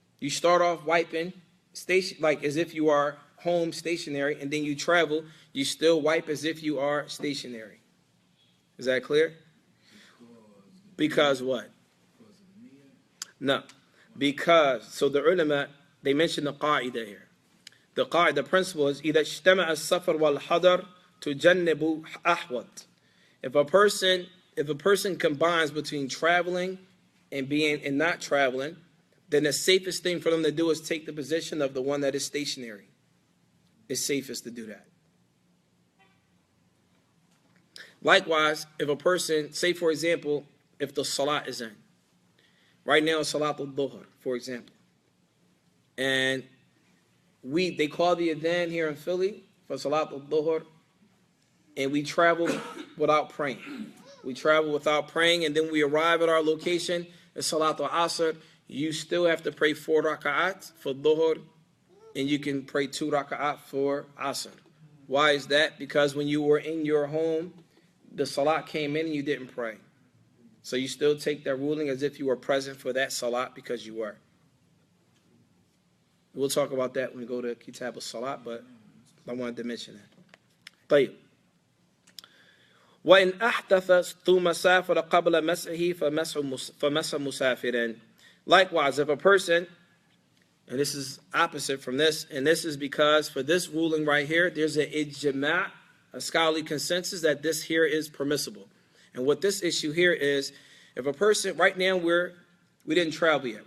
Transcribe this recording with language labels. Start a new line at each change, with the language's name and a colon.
English: You start off wiping like as if you are home stationary, and then you travel, you still wipe as if you are stationary. Is that clear? Because what? No. Because, so the ulama, they mentioned the qaida here. The principle is
Arabic: إِذَا اجْتَمَعَ السَّفَرُ وَالْحَضَرُ تُجَنِّبُ أَحْوَطِ.
English: If a person combines between traveling and not traveling, then the safest thing for them to do is take the position of the one that is stationary. It's safest to do that. Likewise, if a person, say for example, if the salat is in. Right now it's Salat al-Dhuhr, for example. And they call the adhan here in Philly for Salat al-Dhuhr, and we travel without praying. We travel without praying, and then we arrive at our location, it's Salat al-Asr. You still have to pray 4 raka'at for Dhuhr, and you can pray 2 raka'at for Asr. Why is that? Because when you were in your home, the Salat came in and you didn't pray. So you still take that ruling as if you were present for that Salat because you were. We'll talk about that when we go to Kitab al-Salat, but I wanted to mention that.
Arabic: طيب. وإن أحدث ثم سافر قبل مسحه فمسح مسافر.
English: Likewise, if a person, and this is opposite from this, and this is because for this ruling right here, there's an ijma', a scholarly consensus that this here is permissible. And what this issue here is, if a person, right now we didn't travel yet.